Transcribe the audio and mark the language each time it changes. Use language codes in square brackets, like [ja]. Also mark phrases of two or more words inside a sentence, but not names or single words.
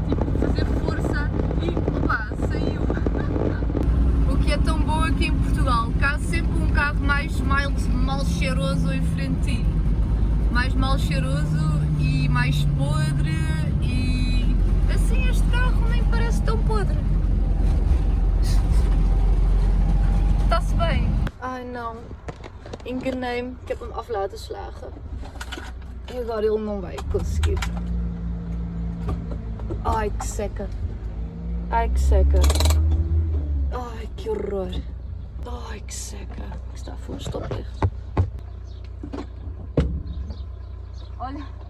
[pt] Tipo, fazer força e, opá, saiu! O que é tão bom aqui em Portugal, que há sempre um carro mais mal cheiroso em frente a ti. Mais mal cheiroso e mais podre e... assim, este carro nem parece tão podre. Está-se bem. Ai não, enganei-me, [nl] ik heb hem af laten slagen. [pt] E agora ele não vai conseguir. Ai que seca. Ai que seca. Ai que horror. Ai que seca. Está a fundo, estou perto. Olha.